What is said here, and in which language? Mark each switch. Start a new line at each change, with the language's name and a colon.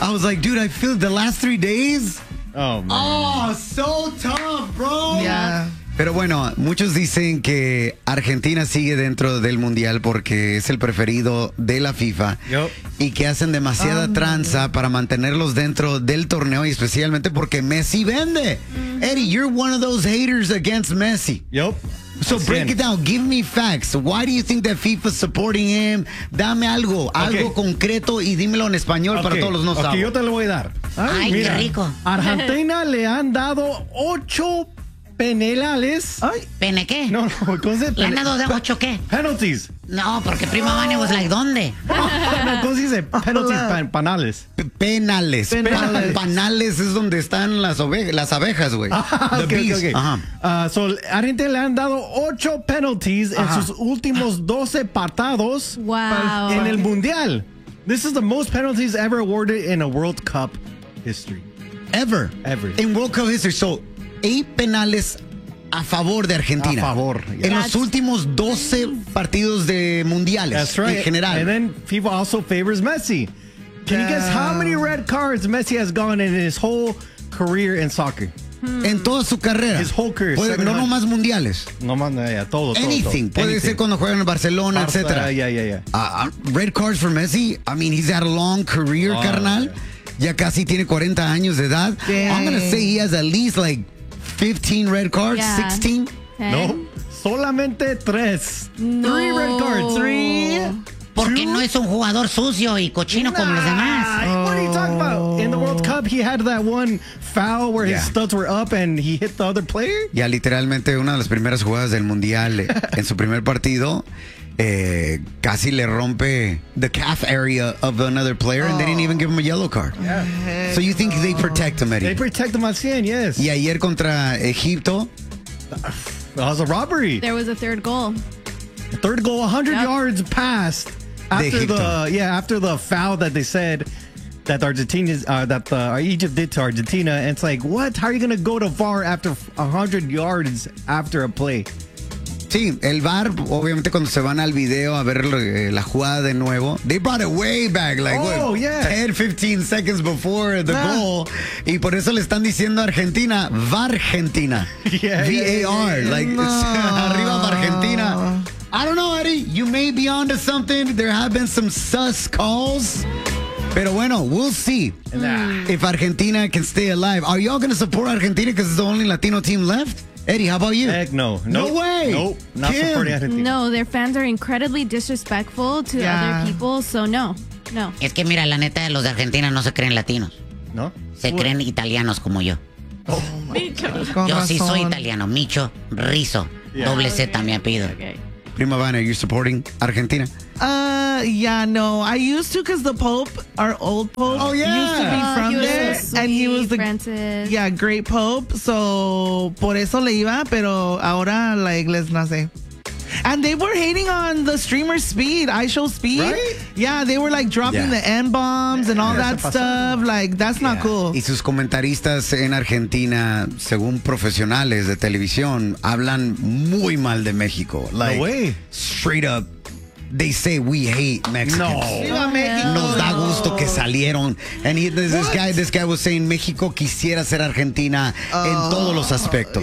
English: I was like, dude, I feel the last 3 days. Oh, man. Oh, so tough, bro. Yeah.
Spanish: Pero bueno, muchos dicen que Argentina sigue dentro del mundial porque es el preferido de la FIFA.
English: Yep.
Spanish: Y que hacen demasiada tranza para mantenerlos dentro del torneo, y especialmente porque Messi vende. Mm-hmm.
English: Eddie, you're one of those haters against Messi. Yep. So I'm break it down. Give me facts. Why do you think that FIFA's supporting him?
Spanish: Dame algo, algo concreto, y dímelo en español para todos los no sabios. Yo te lo voy a dar. Ay, mira, qué rico. Argentina le han dado 8 penales. Ay. ¿Pene qué? No, no, ¿cómo se dice? ¿Le han dado de 8 qué?
English: Penalties.
Spanish: No, porque Prima Mani
English: was like,
Spanish: ¿dónde? No, ¿cómo se dice? Penalties, penales. Penales. Penales es donde están las abejas, güey.
English: Okay.
Spanish: So, Argentina le han dado 8 penalties en sus últimos 12 partidos.
English: Wow.
Spanish: En el Mundial.
English: This is the most penalties ever awarded in a World Cup history. Ever. Ever. In World Cup history. So, 8
Spanish: penales a favor de Argentina. A favor. Yeah. En los últimos 12 partidos de mundiales.
English: That's right.
Spanish: En general.
English: And then FIFA also favors Messi. Can you guess how many red cards Messi has gone in his whole career in soccer?
Spanish: En toda su carrera.
English: His whole career.
Spanish: Puede, no nomás mundiales. No más, todo.
English: Anything.
Spanish: Todo. Puede ser cuando juegan en Barcelona, etc.
English: Red cards for Messi. I mean, he's had a long career, carnal.
Spanish: Ya casi tiene 40 años de edad.
English: Dang. I'm going to say he has at least like 15 red cards, 16.
Spanish: Okay. No, solamente 3. No.
English: 3 red cards. 3.
Spanish: Porque no es un jugador sucio y cochino como los demás.
English: What are you talking about? In the World Cup, he had that one foul where his studs were up and he hit the other player.
Spanish: Ya, literalmente, una de las primeras jugadas del Mundial en su primer partido. Casi le rompe
English: the calf area of another player, and they didn't even give him a yellow card. Yeah. So you think they protect him, Eddie? They protect him, Alcien, yes.
Spanish: Y ayer contra Egipto.
English: That was a robbery. There was a third goal. A third goal, 100 yards past after the foul that they said that Egypt did to Argentina. And it's like, what? How are you going to go to VAR after 100 yards after a play?
Spanish: Sí, el VAR, obviamente, cuando se van al video a ver la jugada de nuevo,
English: they brought it way back, like 10, 15 seconds before the goal.
Spanish: Y por eso le están diciendo a Argentina, VAR-gentina. VAR, arriba VAR-gentina.
English: I don't know, Eddie, you may be onto something. There have been some sus calls.
Spanish: Pero bueno,
English: we'll see if Argentina can stay alive. Are y'all going to support Argentina because it's the only Latino team left? Eddie, how about you? Heck no. No way. Nope. Not supporting Argentina. No, their fans are incredibly disrespectful to other people, so no. No.
Spanish: Es que mira, la neta, los de Argentina no se creen latinos. No. Se creen italianos como yo.
English: Oh, Micho.
Spanish: Yo sí soy italiano. Micho Rizzo. Yeah. Doble Z me pido.
English: Okay. Prima Van, are you supporting Argentina? No. I used to because the Pope, our old Pope, used to be from there. So sweet, and he was the Francis. Yeah, great Pope.
Spanish: So, por eso le iba, pero ahora la iglesia nace.
English: And they were hating on the streamer Speed, iShow Speed. Right? Yeah, they were like dropping the N-bombs and all that stuff. Like, that's not cool.
Spanish: Y sus comentaristas en Argentina, según profesionales de televisión, hablan muy mal de México.
English: Like, no way. Straight up. They say we hate Mexicans. No.
Spanish: Viva México. Nos da gusto que salieron.
English: And this guy was saying
Spanish: México quisiera ser Argentina en todos los aspectos.